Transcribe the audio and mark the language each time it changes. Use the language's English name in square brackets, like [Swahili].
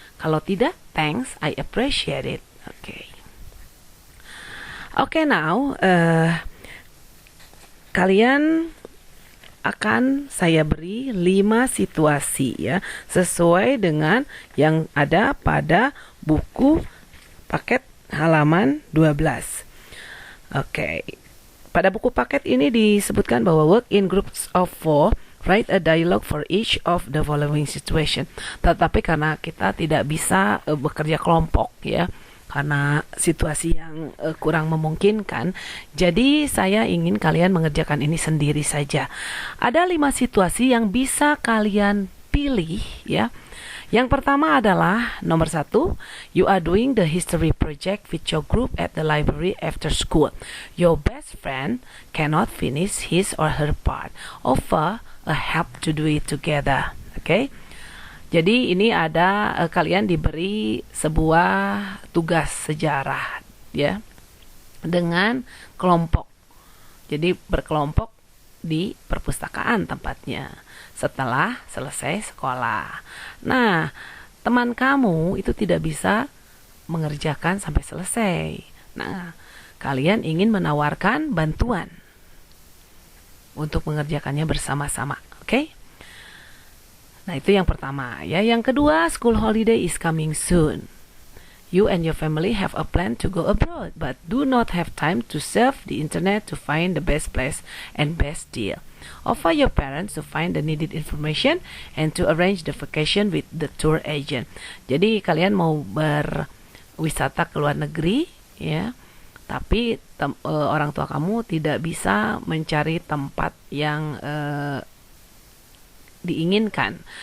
[Indonesian] Kalau tidak, [English] thanks, I appreciate it. [Indonesian] Oke. Oke, now kalian akan saya beri 5 situasi, ya, sesuai dengan yang ada pada buku paket halaman 12. Oke. Pada buku paket ini disebutkan bahwa [English] work in groups of 4, write a dialogue for each of the following situation. [Indonesian] Tetapi karena kita tidak bisa bekerja kelompok ya, karena situasi yang kurang memungkinkan, jadi saya ingin kalian mengerjakan ini sendiri saja. Ada 5 situasi yang bisa kalian pilih ya. Yang pertama adalah nomor 1, [English] you are doing the history project with your group at the library after school. Your best friend cannot finish his or her part. Offer a help to do it together. [Indonesian] Oke. Jadi ini ada kalian diberi sebuah tugas sejarah ya dengan kelompok. Jadi berkelompok di perpustakaan tempatnya setelah selesai sekolah. Nah, teman kamu itu tidak bisa mengerjakan sampai selesai. Nah, kalian ingin menawarkan bantuan untuk mengerjakannya bersama-sama, oke? Nah, itu yang pertama ya. Yang kedua, [English] school holiday is coming soon. You and your family have a plan to go abroad, but do not have time to surf the internet to find the best place and best deal. Offer your parents to find the needed information and to arrange the vacation with the tour agent. [Indonesian] Jadi kalian mau berwisata ke luar negeri ya, tapi orang tua kamu tidak bisa mencari tempat yang diinginkan.